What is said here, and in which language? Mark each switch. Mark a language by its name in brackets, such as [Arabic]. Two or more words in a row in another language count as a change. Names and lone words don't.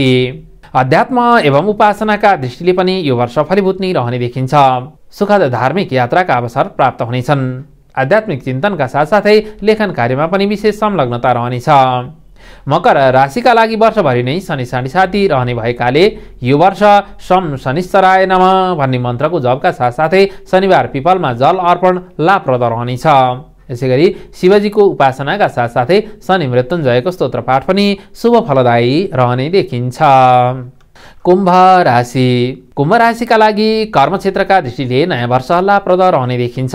[Nepali] अध्यात्म एवं उपासनाका दृष्टिले पनि यो वर्ष फलीभूत नै रहने देखिन्छ। सुखद धार्मिक यात्राका अवसर प्राप्त हुनेछन्। आध्यात्मिक चिन्तनका साथसाथै लेखन कार्यमा पनि विशेष संलग्नता रहनेछ। मकर राशिका लागि वर्षभरि नै शनि 7.5 रहने भएकाले यो वर्ष [Sanskrit] शं शनिश्चराय नमः [Nepali] भन्ने मन्त्रको जपका साथसाथै शनिबार पिपलमा जल अर्पण लाभप्रद रहनेछ। यसैगरी शिवजीको उपासनाका साथसाथै शनि मृत्युञ्जयको स्तोत्र पाठ पनि शुभ फलदायी रहने देखिन्छ। कुम्भ राशि। कुम्भ राशिका लागि कर्मक्षेत्रका दृष्टिले नयाँ वर्ष लाभप्रद रहने देखिन्छ।